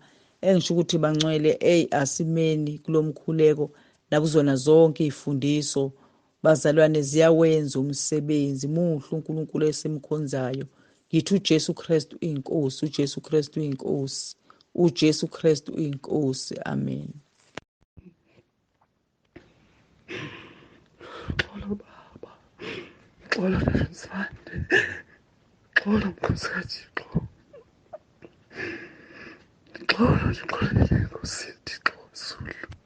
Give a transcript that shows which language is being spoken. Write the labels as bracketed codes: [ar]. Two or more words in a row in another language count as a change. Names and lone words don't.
[zu] Engisho ukuthi bangcwele asimeni kulo mkhuleko nakuzona zonke iy'fundiso bazalwane, ziyawenza umsebenzi. Muhle uNkulunkulu esimkhonzayo. Ngithi uJesu Kristu uyinkosi, uJesu Kristu uyinkosi, uJesu Kristu uyinkosi. Amen. Xolo baba, xolo leZwande, xolo Nkosikazi, xolo ndixolele Nkosi Thixo Zulu.